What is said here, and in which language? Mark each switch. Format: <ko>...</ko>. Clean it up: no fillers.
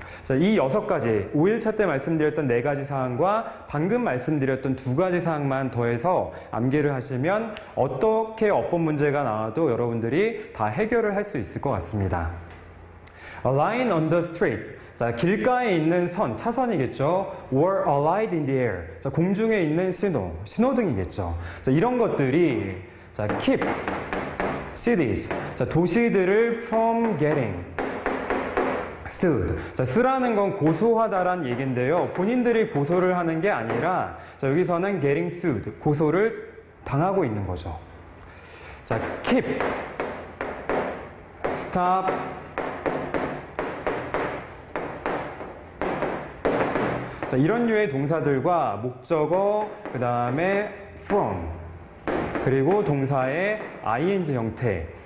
<ko>자, 이 6가지, 5일차 때 말씀드렸던 4가지 사항과 방금 말씀드렸던 2가지 사항만 더해서 암기를 하시면 어떻게 어법 문제가 나와도 여러분들이 다 해결을 할 수 있을 것 같습니다.</ko> <en>A line on the street.</en> <ko>자, 길가에 있는 선, 차선이겠죠.</ko> <en>Or a light in the air.</en> <ko>자, 공중에 있는 신호등이겠죠. 자, 이런 것들이 자,</ko> <en>keep cities. 자,</en> <ko>도시들을</ko> <en>from getting sued.</en> <ko>자, su라는 건 고소하다란 얘기인데요. 본인들이 고소를 하는 게 아니라 자, 여기서는 getting sued. 고소를 당하고 있는 거죠. 자, keep, stop, 자, 이런 류의 동사들과 목적어, 그 다음에 from, 그리고 동사의 ing 형태.</ko>